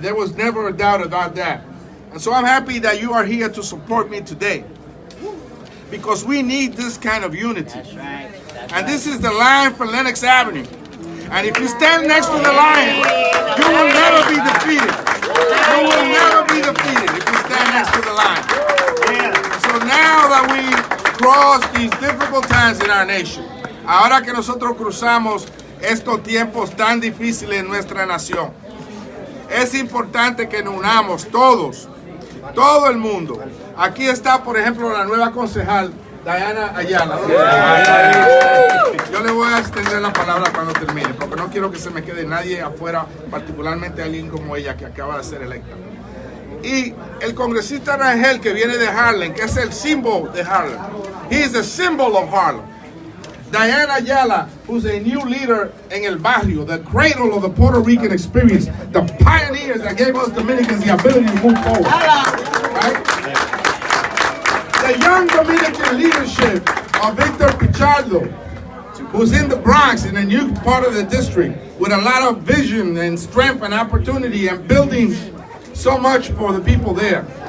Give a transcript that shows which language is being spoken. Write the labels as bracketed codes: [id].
[en] There was never a doubt about that. And so I'm happy that you are here to support me today, because we need this kind of unity. That's right. And this is the line for Lenox Avenue. And if you stand next to the line, you will never be defeated. You will never be defeated if you stand next to the line. So now that we cross these difficult times in our nation, [es] ahora que nosotros cruzamos estos tiempos tan difíciles en nuestra nación, es importante que nos unamos todos, todo el mundo. Aquí está, por ejemplo, la nueva concejal, Diana Ayala. Yo le voy a extender la palabra cuando termine, porque no quiero que se me quede nadie afuera, particularmente alguien como ella que acaba de ser electa. Y el congresista Rangel, que viene de Harlem, que es el símbolo de Harlem. [en] He is the symbol of Harlem. Diana Ayala, who's a new leader in El Barrio, the cradle of the Puerto Rican experience, the pioneers that gave us Dominicans the ability to move forward. Right? The young Dominican leadership of Victor Pichardo, who's in the Bronx, in a new part of the district, with a lot of vision and strength and opportunity and building so much for the people there.